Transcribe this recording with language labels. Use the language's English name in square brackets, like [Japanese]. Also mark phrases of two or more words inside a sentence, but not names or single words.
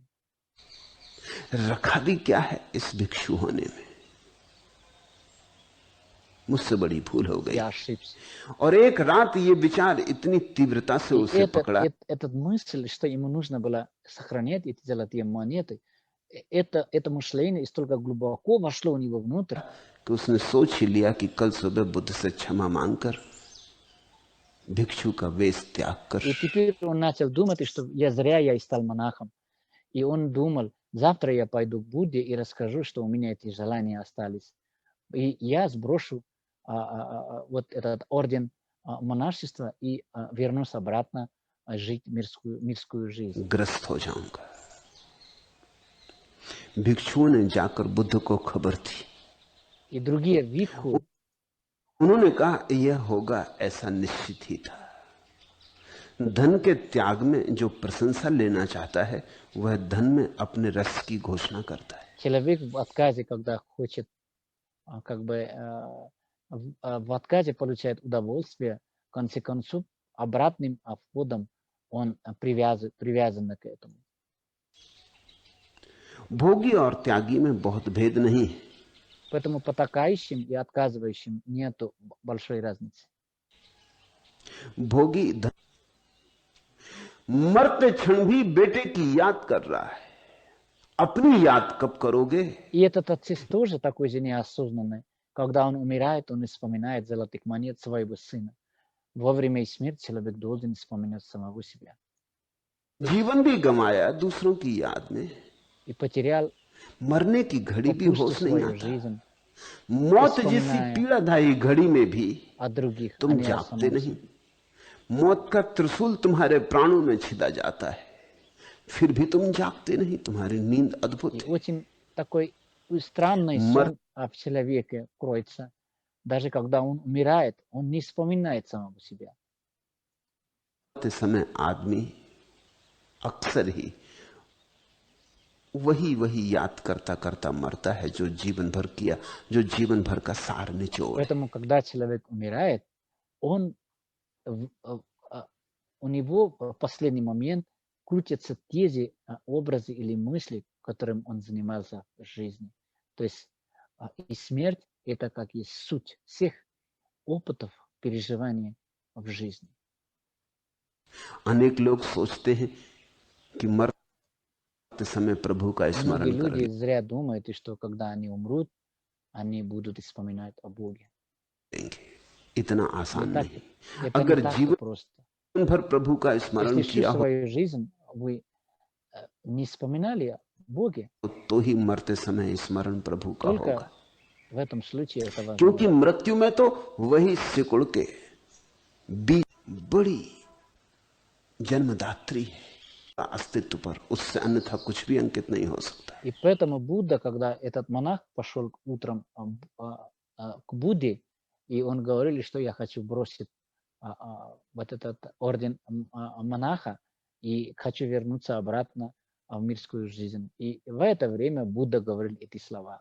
[Hindi] रखा भी क्या है इस भिक्षु होने में, मुझसे बड़ी भूल हो गई। [Russian] Я ошибся. [Hindi] और एक रात ये विचार इतनी तीव्रता से [Russian] И [Hindi] उसे पकड़ा [Russian] этот мысль, что ему нужно было сохранять эти золотые монеты, это мышление столько глубоко вошло у него внутрь, [Hindi] कि उसने सोच ही लिया कि कल सुबह बुद्ध से क्षमा मांगकर भिक्षु का वेश त्याग कर। [Russian] и теперь он начал думать, что зря я стал монахом. И он думал, завтра я пойду к Будде и расскажу, что у меня эти желания остались. И я сброшу вот этот орден монашества и вернусь обратно жить мирскую жизнь. [Hindi] ग्रस्त हो जाऊंगा। भिक्षुओं ने जाकर बुद्ध को खबर दी। [Russian] И другие викху, [Hindi] उन्होंने कहा यह होगा, ऐसा निश्चित ही था। धन के त्याग में जो प्रशंसा लेना चाहता है वह धन में अपने रस की घोषणा करता है। [Russian] человек в отказе, когда хочет, как бы в отказе получает удовольствие, в конце концов, обратным входом он привязан к этому. [Hindi] भोगी और त्यागी में बहुत भेद नहीं है। [Russian] Поэтому потакающим и отказывающим нету большой разницы. [Hindi] भोगी मरते क्षण भी बेटे की याद कर रहा है, अपनी याद कब करोगे? [Russian] И этот отец тоже такой же неосознанный. Когда он умирает, он вспоминает золотых монет своего сына. Во время смерти человек должен вспоминать самого себя. [Hindi] जीवन भी गंवाया दूसरों की याद में, [Russian] И потерял [Hindi] मरने की घड़ी भी [Russian] по [Hindi] होश नहीं [Russian] свою [Hindi] आता। [Russian] жизнь, [Hindi] मौत जैसी [Russian] вспоминая [Hindi] पीड़ादायी घड़ी में भी [Russian] о других, а [Hindi] तुम [Russian] не о [Hindi] जागते [Russian] самом [Hindi] नहीं। [Russian] себе. [Hindi] मौत का त्रिशूल तुम्हारे प्राणों में छिदा जाता है, फिर भी तुम जागते नहीं। तुम्हारी नींद अद्भुत [Russian] И [Hindi] है। [Russian] очень такой странный [Hindi] मरते [Russian] сон в человеке кроется. Даже когда он умирает, он не вспоминает самого себя. [Hindi] समय आदमी अक्सर ही वही वही याद करता करता मरता है जो जीवन भर किया, जो जीवन भर का सार निचोड़ है। [Russian] Поэтому, когда человек умирает, он, в- э, а, у него в последний момент крутятся те же образы или мысли, которым он занимался в жизни. То есть и смерть– это как и суть всех опытов, переживаний в жизни. [Hindi] अनेक लोग सोचते हैं कि मरते समय प्रभु का [Russian] Многие [Hindi] स्मरण कर [Russian] люди зря думают, и что когда они умрут, они будут вспоминать о Боге. [Hindi] लेंगे। इतना [Russian] Не [Hindi] आसान [Russian] так, [Hindi] नहीं। [Russian] это не [Hindi] अगर [Russian] так-то [Hindi] जीवन [Russian] просто. [Hindi] भर प्रभु का स्मरण [Russian] Если всю [Hindi] किया हो [Russian] свою жизнь вы не вспоминали о Боге, [Hindi] तो ही मरते समय स्मरण प्रभु का होगा। [Russian] только в этом случае это [Hindi] क्योंकि [Russian] возможно. [Hindi] मृत्यु में तो वही सिकुड़ के बीज बड़ी जन्मदात्री है अस्तित्व पर, उससे अन्यथा कुछ भी अंकित नहीं हो सकता है। [Russian] И поэтому Будда, когда этот монах пошел утром к Будде, и он говорил, что я хочу бросить вот этот орден монаха и хочу вернуться обратно в мирскую жизнь. И в это время Будда говорил эти слова.